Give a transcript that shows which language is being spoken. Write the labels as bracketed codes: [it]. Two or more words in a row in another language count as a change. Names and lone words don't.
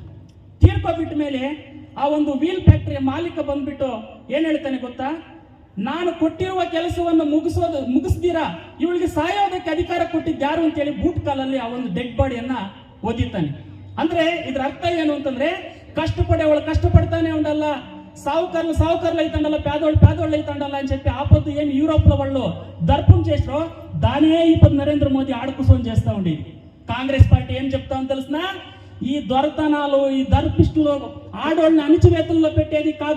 [kn] ತೀರ್ಕೊಬಿಟ್ಟ ಮೇಲೆ ಆ ಒಂದು ವೀಲ್ ಫ್ಯಾಕ್ಟರಿಯ ಮಾಲೀಕ ಬಂದ್ಬಿಟ್ಟು ಏನ್ ಹೇಳ್ತಾನೆ ಗೊತ್ತಾ, ನಾನು ಕೊಟ್ಟಿರುವ ಕೆಲಸವನ್ನು ಮುಗಿಸ್ದಿರಾ ಇವಳಿಗೆ ಸಾಯೋದಕ್ಕೆ ಅಧಿಕಾರ ಕೊಟ್ಟಿದ್ದು ಯಾರು ಅಂತ ಹೇಳಿ ಬೂಟ್ ಕಾಲಲ್ಲಿ ಆ ಒಂದು ಡೆಡ್ ಬಾಡಿಯನ್ನ ಒದಿತಾನೆ. ಅಂದ್ರೆ ಇದ್ರ ಅರ್ಥ ಏನು ಅಂತಂದ್ರೆ [te] కష్టపడేవాళ్ళు కష్టపడతానే ఉండాల, సావుకారులు అయితండాల, పేదోళ్ళు అయితండాల అని చెప్పి ఆపొద్దు ఏమి యూరోప్ లో వాళ్ళు దర్పం చేసారో దానే ఇప్పుడు నరేంద్ర మోదీ ఆడకుసం చేస్తా ఉండేది. కాంగ్రెస్ పార్టీ ఏం చెప్తామని తెలిసిన, ఈ దొరతనాలు ఈ దర్పిస్టులు ఆడోళ్ళని అణిచివేతల్లో పెట్టేది కాదు.